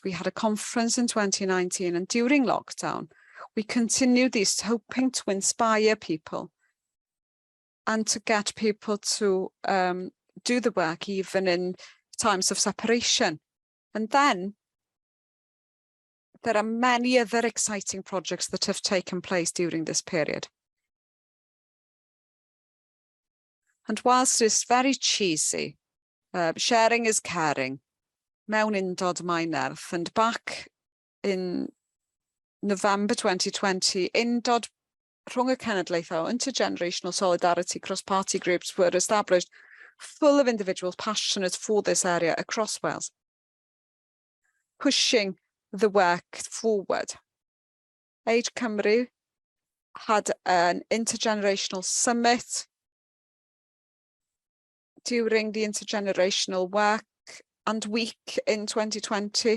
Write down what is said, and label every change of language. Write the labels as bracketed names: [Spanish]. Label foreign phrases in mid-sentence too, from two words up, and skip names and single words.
[English] We had a conference in 2019, and during lockdown, we continued this, hoping to inspire people and to get people to do the work even in times of separation. And then there are many other exciting projects that have taken place during this period. And whilst it's very cheesy, sharing is caring, [Welsh] mewn undod mae nerth, [English] and back in November 2020, [Welsh] undod rhwng y cenedlaethol, [English] intergenerational solidarity cross-party groups were established, full of individuals passionate for this area across Wales, pushing the work forward. Age Cymru had an intergenerational summit during the intergenerational work and week in 2020.